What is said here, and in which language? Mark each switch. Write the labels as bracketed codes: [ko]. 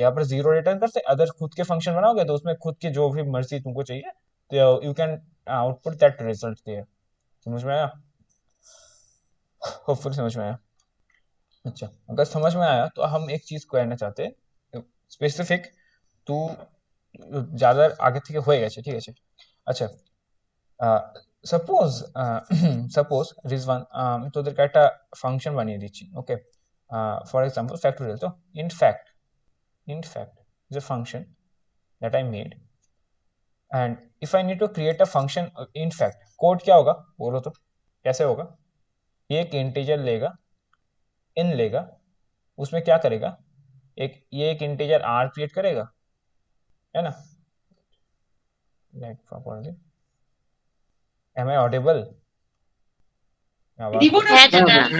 [hi] यहाँ पर zero return करते हैं। अगर खुद के फंक्शन बनाओगे तो उसमें खुद की जो भी मर्जी तुमको चाहिए तो [en] You can output that result there. [hi] समझ में आया? होपफुली समझ में आया। अच्छा, अगर समझ में आया तो हम एक चीज कहना चाहते हैं স্পেসিফিক, [bn] তু যারা আগে থেকে হয়ে গেছে, ঠিক আছে? আচ্ছা, সাপোজ সাপোজ রিজওয়ান, আমি তোদেরকে একটা ফাংশন বানিয়ে দিচ্ছি, ওকে? [en] for example factorial, তো int fact is a function that I made, and if I need to create a function int fact, [hi] code क्या होगा बोलो तो, कैसे होगा? ये एक इंटीजर लेगा, इन लेगा, उसमें क्या करेगा, ये एक इंटीजर r क्रिएट करेगा, है ना? [en] Like properly, am I audible? [bn] হ্যাঁ দাদা।